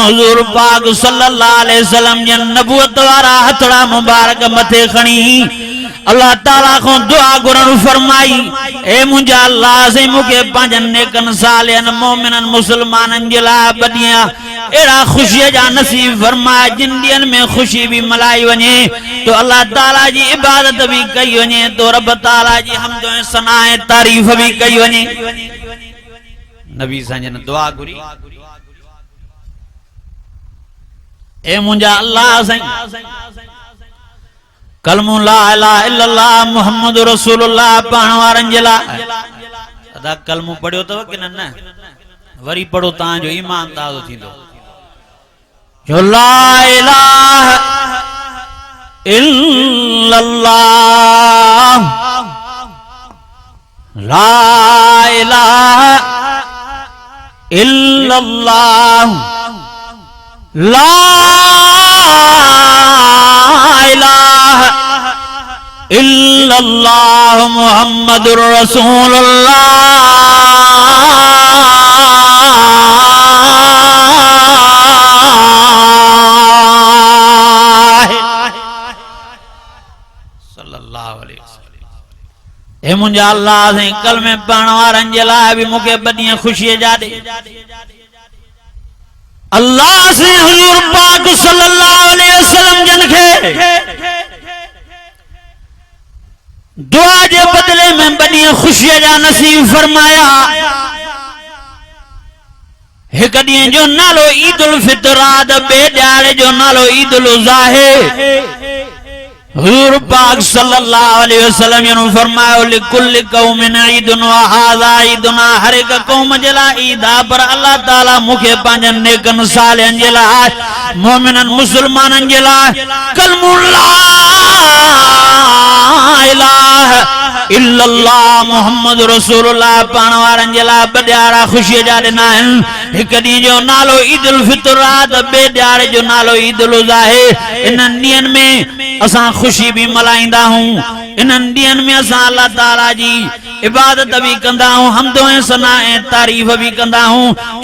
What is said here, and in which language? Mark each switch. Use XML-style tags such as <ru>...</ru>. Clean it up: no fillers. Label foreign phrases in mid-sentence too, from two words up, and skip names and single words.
<sd>हुज़ूर पाक</sd> <ar>صلى الله عليه وسلم</ar> <sd>जन नबूवत वारा हथड़ा मुबारक मथे खणी अल्लाह ताला को दुआ घुरण फरमाई, ए मुंहिंजा अल्लाह से मूंखे पंहिंजनि नेकनि सालिहनि मोमिननि मुसलमाननि जे लाइ बदिया एड़ा खुशी जा नसीब फरमाए जिन ॾींहंनि में खुशी भी मल्हाई वञे तो अल्लाह ताला जी इबादत भी कई वञे तो रब ताला जी हम्द ऐं सना ऐं तारीफ़ भी कई वञे। नबी साईं ने दुआ घुरी, ए मुंहिंजा अल्लाह साईं कलमो</sd> <ar>لا إله إلا الله محمد رسول الله</ar> <sd>पढ़ण वारनि जे लाइ अदा कलमो पढ़ियो अथव कि न? वरी पढ़ो, तव्हांजो ईमान ताज़ो थींदो।</sd> <ar>जो لا إله إلا الله، لا إله إلا الله، لا إله إلا الله محمد رسول الله.</ar> <sd>हे मुंहिंजा अल्लाह से कलमे पढ़ण वारनि जे लाइ भी मूंखे बदिया खुशी जा दे। अल्लाह से हुजूर पाक</sd> <ar>صلى الله عليه وسلم</ar> <sd>जन के दुआ जे बदले में बदिया खुशी जा नसीब फरमाया। एक ॾींहं जो नालो ईद उल फितर आहे, ॿिए ॾियारे जो नालो ईद उल अज़हा। हुजूर पाक</sd> <ar>صلى الله عليه وسلم</ar> <sd>ने फरमायो</sd> <ar>لكل قوم عيد وهذا عيد,</ar> <sd>हर एक कौम जे लाइ ईद आहे पर अल्लाह ताला मूंखे पंहिंजनि नेकनि सालिहनि जे लाइ मोमिननि मुसलमाननि जे लाइ कलमो</sd> <ar>لا إله إلا الله محمد رسول الله</ar> <sd>पढ़ण वारनि जे लाइ बड़ियाड़ा खुशी जा ॾिना आहिनि। हिक ॾींहं जो नालो ईद उल फितर आहे त ॿिए ॾियारे जो नालो ईद उल अज़हा। इन्हनि ॾींहंनि में असां खुशी भी मल्हाईंदा आहियूं, इन्हनि ॾींहंनि में असां अल्लाह ताला जी इबादत भी कंदा आहियूं, हम्द ऐं सना ऐं तारीफ़ भी कंदा आहियूं।</sd>